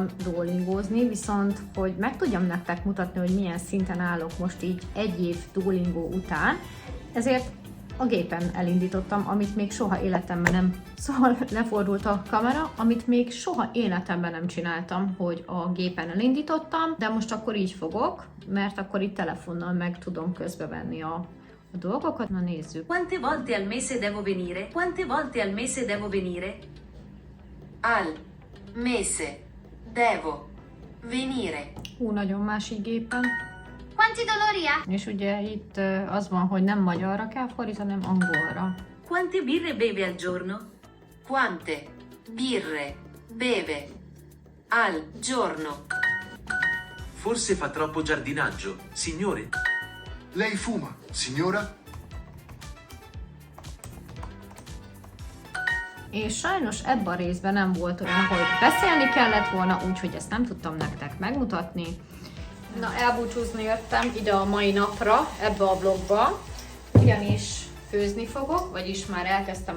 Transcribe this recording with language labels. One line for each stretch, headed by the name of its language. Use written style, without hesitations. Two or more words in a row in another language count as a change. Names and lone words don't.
Hungarian: duolingózni, viszont hogy meg tudjam nektek mutatni, hogy milyen szinten állok most így 1 év duolingó után, ezért a gépen elindítottam, amit még soha életemben nem, szóval lefordult a kamera, amit még soha életemben nem csináltam, hogy a gépen elindítottam, de most akkor így fogok, mert akkor itt telefonnal meg tudom közbevenni a dolgokat. Na nézzük.
Italian: Quante volte al mese devo venire? Quante volte al mese devo venire? Al mese devo venire.
Hungarian: Nagyon másik gépen.
Italian: Quanti dolori ha?
Hungarian: És ugye itt az van, hogy nem magyarra kell fordítani, hanem angolra.
Italian: Quante birre beve al giorno? Quante birre beve Al giorno. Forse fa troppo giardinaggio, signore. Lei fuma, signora?
Hungarian: És sajnos ebben a részben nem volt olyan, hogy beszélni kellett volna, úgyhogy ezt nem tudtam nektek megmutatni. Na, elbúcsúzni jöttem ide a mai napra, ebbe a vlogba, ugyanis főzni fogok, vagyis már elkezdtem